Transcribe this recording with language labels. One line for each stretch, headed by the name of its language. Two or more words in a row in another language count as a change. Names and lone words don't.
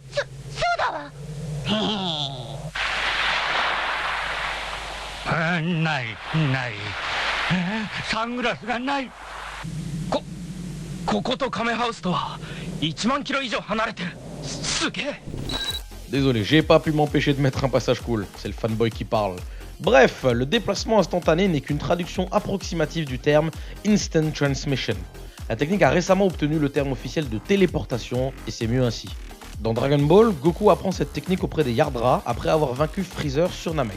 Japanese: そうだわ。ない。サングラスがない。こことカメハウスとは1万キロ以上離れてる。すげえ。
French: Désolé, j'ai pas pu m'empêcher de mettre un passage cool, c'est le fanboy qui parle. Bref, le déplacement instantané n'est qu'une traduction approximative du terme
English: Instant Transmission.
French: La technique a récemment obtenu le terme officiel de téléportation, et c'est mieux ainsi. Dans Dragon Ball, Goku apprend cette technique auprès des Yardra après avoir vaincu Freezer sur Namek.